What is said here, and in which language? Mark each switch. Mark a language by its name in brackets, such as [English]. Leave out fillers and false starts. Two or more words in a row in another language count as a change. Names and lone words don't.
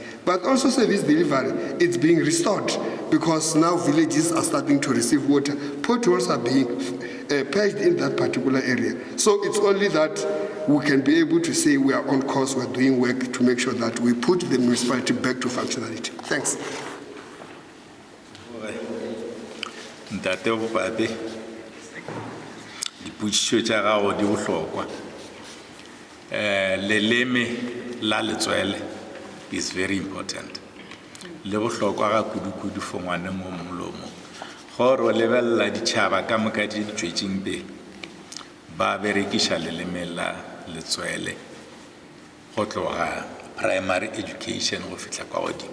[English] But also service delivery, it's being restored because now villages are starting to receive water. Potholes are being patched in that particular area. So it's only that we can be able to say we are on course, we're doing work to make sure that we put the municipality back to functionality. Thanks. [Northern Sotho] Ntate Bopate, dipotšišo tša gago di bohlokwa. Leleme la letswele [English] is very important. [Northern Sotho] Le bohlokwa ga kudu for ngwane mo molomo. Gore o lebella ditšhaba ka moka di tšwetšeng pele ba berekiša leleme la letswele go tloga [English] primary education [Northern Sotho] go fihla kwa godimo.